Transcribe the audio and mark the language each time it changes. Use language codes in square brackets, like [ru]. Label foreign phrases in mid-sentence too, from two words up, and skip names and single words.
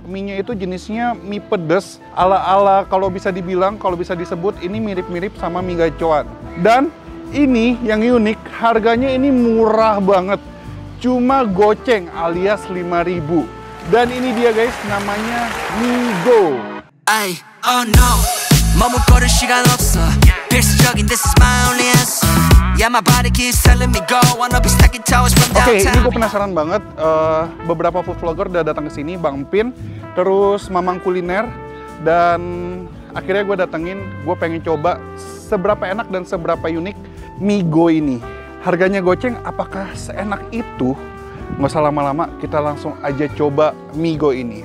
[id] Mie-nya itu jenisnya mie pedas ala-ala kalau bisa dibilang, kalau bisa disebut ini mirip-mirip sama mie gacoan. Dan ini yang unik, harganya ini murah banget. Cuma goceng alias 5.000. Dan ini dia guys, namanya Migo. [en] Oh no. [ko] 머뭇거릴 시간 없어 필수적인 [en] this is my only answer Yeah my body keeps telling me go Wanna be stacking towers from downtown. [id] Oke, ini gue penasaran banget. Beberapa [en] food vlogger [id] udah datang ke sini, Bang Pin, terus Mamang Kuliner, dan akhirnya gue datengin. Gue pengen coba seberapa enak dan seberapa unik Migo ini. Harganya goceng, apakah seenak itu? Nggak usah lama-lama, kita langsung aja coba Migo ini.